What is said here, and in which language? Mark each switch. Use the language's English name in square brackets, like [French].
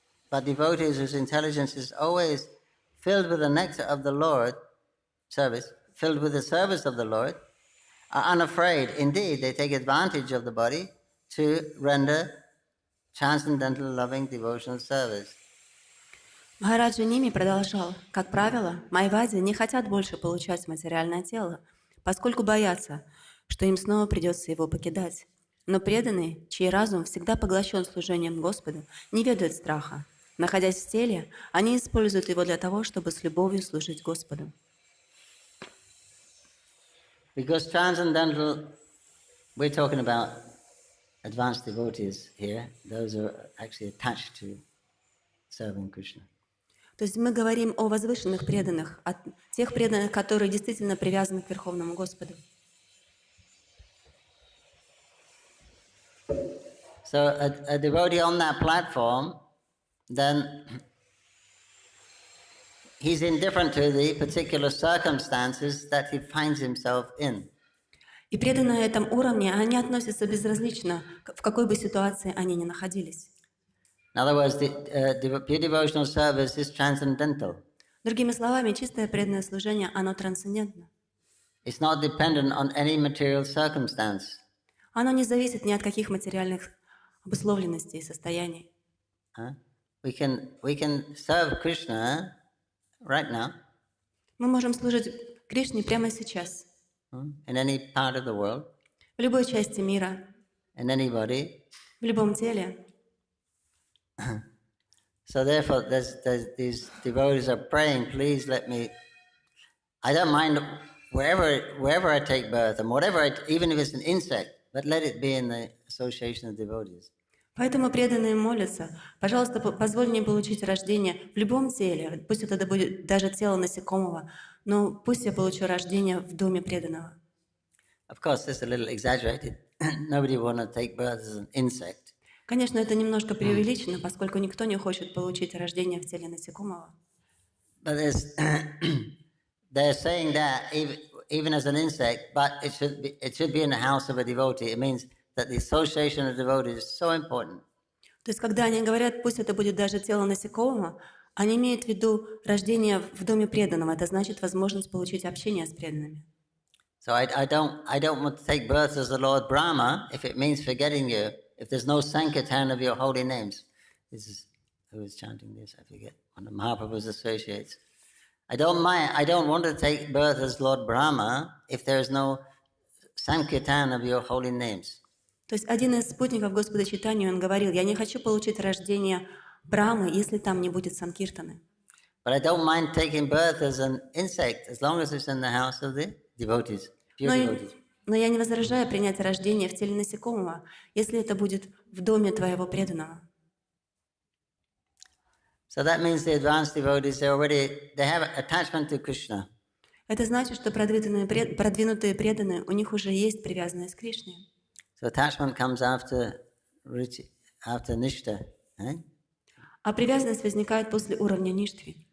[English] But devotees whose intelligence is always filled with the nectar of the Lord, filled with the service of the Lord, are unafraid. Indeed, they take advantage of the body to render transcendental loving devotional service. [Russian] Махараджа Ними продолжал. Как правило, майвади не хотят больше получать материальное тело, поскольку боятся, что им снова придется его покидать. Но преданные, чей разум всегда поглощен служением Господу, не ведают страха. Находясь в теле, они используют его для того, чтобы с любовью служить Господу. [English] Because transcendental, we're talking about advanced devotees here, those who are actually attached to serving Krishna. [Russian] То есть мы говорим о возвышенных преданных, о тех преданных, которые действительно привязаны к Верховному Господу. [English] So a devotee on that platform, then he's indifferent to the particular circumstances that he finds himself in. [Russian] И преданные на этом уровне, они относятся безразлично, в какой бы ситуации они ни находились. [English] In other words, pure devotional service is transcendental. [Russian] Другими словами, чистое преданное служение, оно трансцендентно. [English] It's not dependent on any material circumstance. [Russian] Оно не зависит ни от каких материальных обусловленностей и состояний. [English] We can serve Krishna right now [Russian] Мы можем служить Кришне прямо сейчас, [English] in any part of the world, [Russian] в любой части мира, [English] in anybody. [Russian] в любом теле. [English] So therefore, these devotees are praying, please let me. I don't mind wherever I take birth and whatever, even if it's an insect, but let it be in the association of devotees. [Russian] Поэтому преданные молятся: пожалуйста, позволь мне получить рождение в любом теле, пусть это будет даже тело насекомого, но пусть я получу рождение в доме преданного. [English] Of course, this is a little exaggerated. Nobody want to take birth as an insect. [Russian] Конечно, это немножко преувеличено, поскольку никто не хочет получить рождение в теле насекомого. [English] But they're saying that even as an insect, but it should be in the house of a devotee. It means that the association of devotees is so important. [Russian] То есть, когда они говорят, пусть это будет даже тело насекомого, они имеют в виду рождение в доме преданного. Это значит возможность получить общение с преданными. [English] So I don't want to take birth as the Lord Brahma if it means forgetting you, if there's no sankirtan of your holy names. This is who is chanting this, I forget, one of Mahaprabhu's associates. I don't want to take birth as Lord Brahma if there's no sankirtan of your holy names. [Russian] То есть один из спутников Господа Чайтаньи, он говорил: я не хочу получить рождение Брамы, если там не будет санкиртаны. [English] But I don't mind taking birth as an insect as long as it's in the house of the devotees, pure devotees. [Russian] Но я не возражаю принять рождение в теле насекомого, если это будет в доме твоего преданного. [English] So that means the advanced devotees, they have attachment to Krishna. [Russian] Это значит, что продвинутые преданные, у них уже есть привязанность к Кришне. [English] So attachment comes after nishta. [Russian] А привязанность возникает после уровня ништхи.